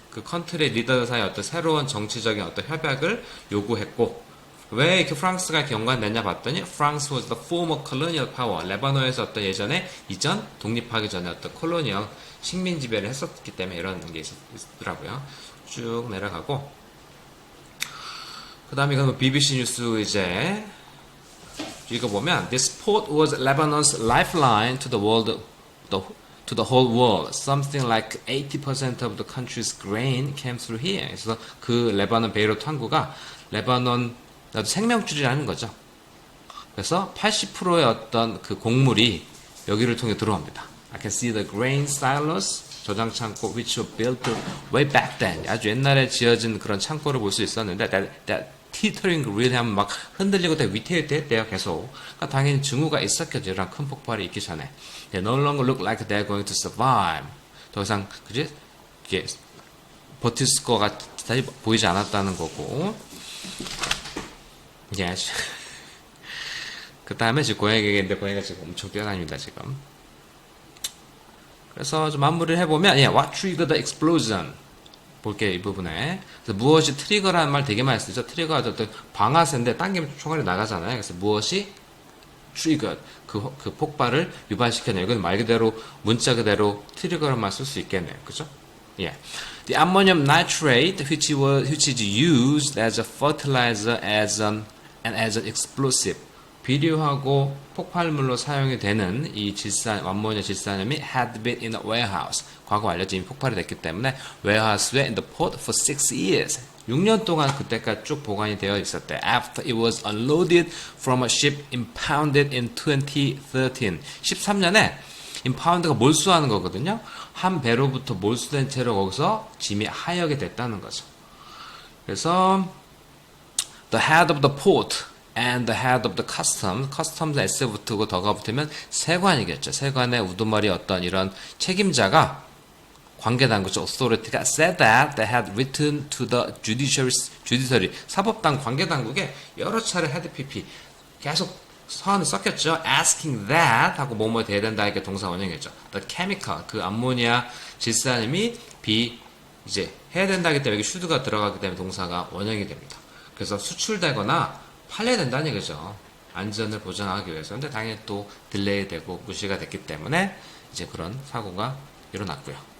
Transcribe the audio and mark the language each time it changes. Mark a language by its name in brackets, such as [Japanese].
[Korean] 그 컨트리 리더들 사이 어떤 새로운 정치적인 어떤 협약을 요구했고, 왜 이렇게 프랑스가 이렇게 연관됐냐 봤더니 [English] France was the former colonial power. [Korean] 레바논에서 어떤 예전에 이전 독립하기 전에 어떤 콜로니얼 식민 지배를 했었기 때문에 이런 게 있더라고요. 쭉 내려가고 그 다음에 이건 BBC 뉴스 이제 읽어보면 [English] This port was Lebanon's lifeline to the world, to the whole world. Something like 80% of the country's grain came through here. [Korean] 그래서 그 레바논 베이루트 항구가 레바논 생명줄이라는 거죠. 그래서 80%의 어떤 그 곡물이 여기를 통해 들어옵니다. [English] I can see the grain silos, [Korean] 저장 창고, [English] which were built way back then. [Korean] 아주 옛날에 지어진 그런 창고를 볼 수 있었는데, [English] that teetering really [Korean] 하면 막 흔들리고 위태위태했대요, 계속. 그러니까 당연히 증후가 있었겠죠, 이런 큰 폭발이 있기 전에. [English] They no longer look like they're going to survive. [Korean] 더 이상, 그지? 이게 버틸 것 같아 보이지 않았다는 거고. [English] Yes. [Korean] 그 다음에 지금 고양이 얘기인데 고양이가 지금 엄청 뛰어다닙니다 지금. 그래서 좀 마무리를 해보면 [English] What triggered the explosion? [Korean] 볼게요 이 부분에. 그래서 무엇이 트리거라는 말 되게 많이 쓰죠. 트리거가 어떤 방아쇠인데 당기면 총알이 나가잖아요. 그래서 무엇이 triggered 그 폭발을 유발시켰네요. 이건 말 그대로 문자 그대로 트리거로만 쓸 수 있겠네요. 그죠? Yeah. [English] The ammonium nitrate, which is used as a fertilizer and as an explosive, [Korean] 비료하고 폭발물로 사용이 되는 이 암모니아 질산염이 [English] had been in a warehouse. [Korean] 과거 알려진 이미 폭발이 됐기 때문에 warehouse에 [English] in the port for 6 years. [Korean] 6년 동안 그때까지 쭉 보관이 되어 있었대. [English] After it was unloaded from a ship impounded in 2013. [Korean] 13년에 impound가 몰수하는 거거든요. 한 배로부터 몰수된 채로 거기서 짐이 하역이 됐다는 거죠. [English] 그래서 the head of the port and the head of the customs S [Korean] 붙고 더가 붙으면 세관이겠죠. 세관의 우두머리 어떤 이런 책임자가 관계당국죠. authority가 [English] said that they had written to the judiciary [Korean] 사법당 관계당국에 여러 차례 had pp 계속 서한을 썼겠죠. [English] asking that [Korean] 하고 뭐뭐 돼야 된다 이렇게 동사 원형이겠죠. [English] the chemical [Korean] 그 암모니아 질산염이 이제 해야 된다기 때문에 여기 should가 들어가기 때문에 동사가 원형이 됩니다. 그래서 수출되거나 팔려야 된다는 얘기죠. 안전을 보장하기 위해서. 근데 당연히 또 딜레이 되고 무시가 됐기 때문에 이제 그런 사고가 일어났고요.